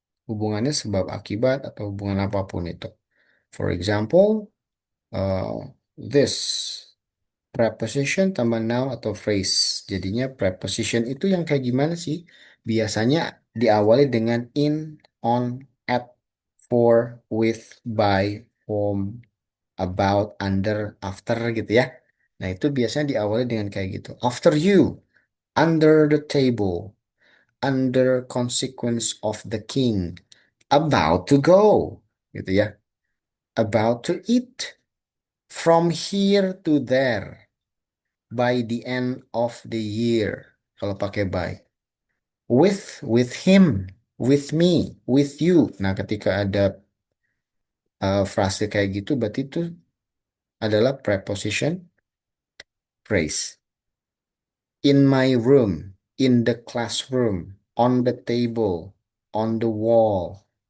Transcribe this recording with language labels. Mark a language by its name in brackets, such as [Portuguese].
[Indonesian] Hubungannya sebab akibat atau hubungan apapun itu. [English] For example, [Indonesian] this preposition tambah noun atau phrase. Jadinya preposition itu yang kayak gimana sih? Biasanya diawali dengan in, on, at, for, with, by, from, about, under, after gitu ya. Nah, itu biasanya diawali dengan kayak gitu. [English] After you, under the table, under consequence of the king, about to go [Indonesian] gitu ya. [English] About to eat, from here to there, by the end of the year. [Indonesian] Kalau pakai by. [English] With him, with me, with you. [Indonesian] Nah, ketika ada frase kayak gitu, berarti itu adalah preposition phrase. [English] In my room, in the classroom, on the table, on the wall,